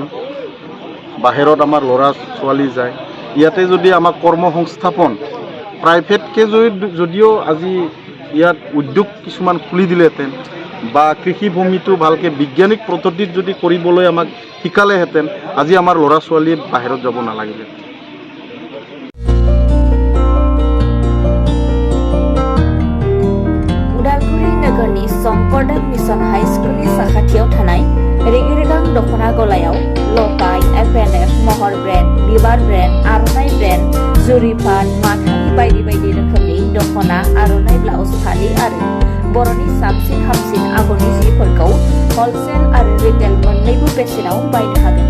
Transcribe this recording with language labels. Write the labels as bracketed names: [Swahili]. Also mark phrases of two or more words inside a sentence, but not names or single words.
[Assamese] বাহিৰত আমাৰ ল'ৰা ছোৱালী যায়, ইয়াতে যদি আমাক কৰ্মসংস্থাপন প্ৰাইভেটকৈ যদিও আজি ইয়াত উদ্যোগ কিছুমান খুলি দিলেহেঁতেন বা কৃষিভূমিটো ভালকৈ বৈজ্ঞানিক পদ্ধতিত যদি কৰিবলৈ আমাক শিকালেহেঁতেন, আজি আমাৰ ল'ৰা ছোৱালীয়ে বাহিৰত যাব নালাগিলে। [Bodo] उदालगुरि नोगोरनि शंकरदेव मिशन हाई स्कुलनि साखाथियाव थानाय रेगिरेगां दख'ना गलायाव लफाय, FNF, महर ब्रेन्ड, बिबार ब्रेन्ड, आर'नाइ ब्रेन्ड, जुरिपाट, माथानि बायदि बायदि रोखोमनि दख'ना, आर'नाइ ब्लाउस, फालि आरो बर'नि साबसिन हामसिन आगरनि जिफोरखौ हलसेल आरो रिटेल मोन्नैबो बेसेनाव बायनो हागोन।